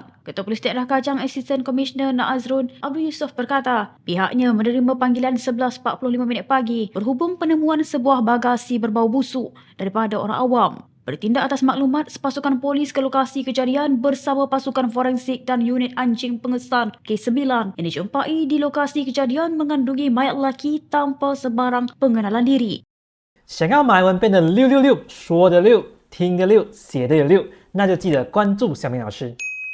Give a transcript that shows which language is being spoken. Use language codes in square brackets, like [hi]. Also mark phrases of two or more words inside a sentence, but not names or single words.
[ms] Ketua Polis Daerah Kajang Asisten Komisioner Naazrun Abdul Yusof berkata, pihaknya menerima panggilan 11.45 pagi berhubung penemuan sebuah bagasi berbau busuk daripada orang awam. Bertindak atas maklumat, pasukan polis ke lokasi kejadian bersama pasukan forensik dan unit anjing pengesan K9 yang dijumpai di lokasi kejadian mengandungi mayat lelaki tanpa sebarang pengenalan diri. [zh] 想要马文变得666，说的六，听的六，写的有六，那就记得关注小明老师。